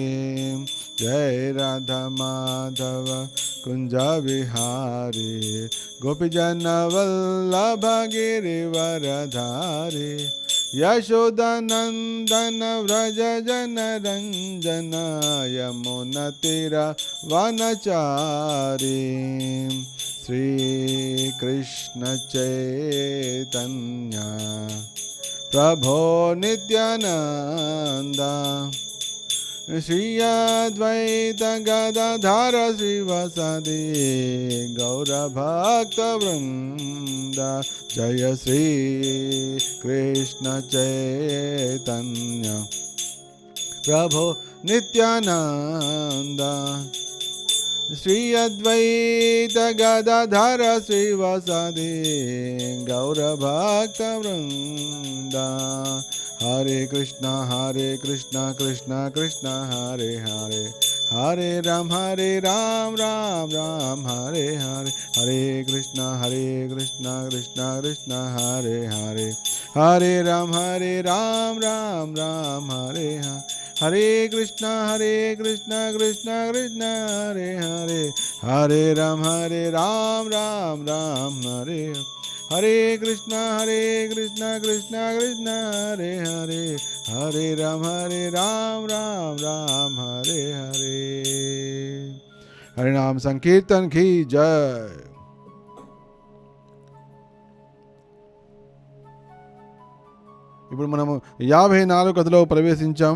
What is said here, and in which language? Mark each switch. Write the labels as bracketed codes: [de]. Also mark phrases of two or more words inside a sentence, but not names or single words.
[sa] జయ రాధా మాధవ కుంజ విహారి గోపిజన వల్లభ గిరివరధారి యశోదానందన వ్రజ జన రంజన యమున తీరా వనచారి. श्रीकृष्ण चैतन्य प्रभो नित्यानंद श्री अद्वैत गदाधर श्रीवासादि गौरभक्तवृंद. जय श्री कृष्ण चैतन्य प्रभो नित्यानंद श्री अद्वैत गदाधर श्रीवासादि गौरभक्तवृंद. हरे कृष्णा कृष्णा कृष्णा हरे हरे, हरे राम राम राम हरे हरे. हरे कृष्णा कृष्णा कृष्णा हरे हरे, हरे राम राम राम हरे हरे. हरे कृष्णा कृष्णा कृष्णा हरे हरे, हरे राम राम राम हरे. హరే కృష్ణ కృష్ణ కృష్ణ హరే హరే, హరే రామ రామ రామ హరే హరే. [hi] हरिनाम संकीर्तन की जय. [te] ఇప్పుడు మనము 54 కథలో ప్రవేశించాం.